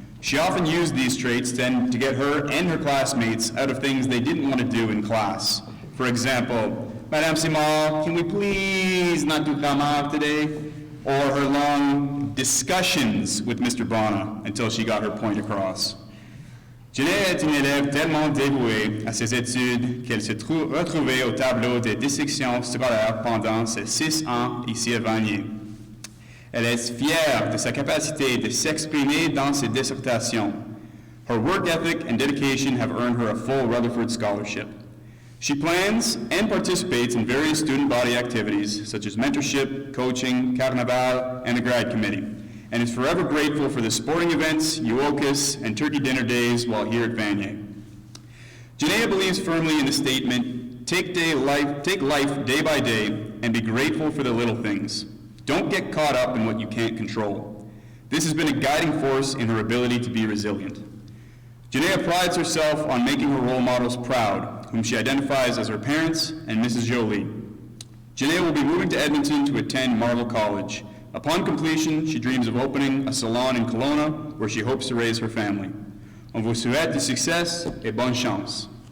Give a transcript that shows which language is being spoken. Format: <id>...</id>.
<en>She often used these traits to get her and her classmates out of things they didn't want to do in class. For example, Madame Simon, can we please not do grammaire today? Or her long discussions with Mr. Bonner until she got her point across.</en> <fr>Jenny est une élève tellement dévouée à ses études qu'elle s'est retrouvée au tableau des distinctions scolaires pendant ses 6 ans ici à Vanier. Elle est fière de sa capacité de s'exprimer dans ses dissertations.</fr> <en>Her work ethic and dedication have earned her a full Rutherford Scholarship. She plans and participates in various student body activities such as mentorship, coaching, carnaval, and the grad committee, and is forever grateful for the sporting events, Euokis, and turkey dinner days while here at Vanier. Janaea believes firmly in the statement, take life day by day and be grateful for the little things. Don't get caught up in what you can't control. This has been a guiding force in her ability to be resilient. Janaea prides herself on making her role models proud, whom she identifies as her parents and Mrs. Jolie. Janaea will be moving to Edmonton to attend Marvel College. Upon completion, she dreams of opening a salon in Kelowna where she hopes to raise her family.</en> <fr>On vous souhaite du succès et bonne chance.</fr>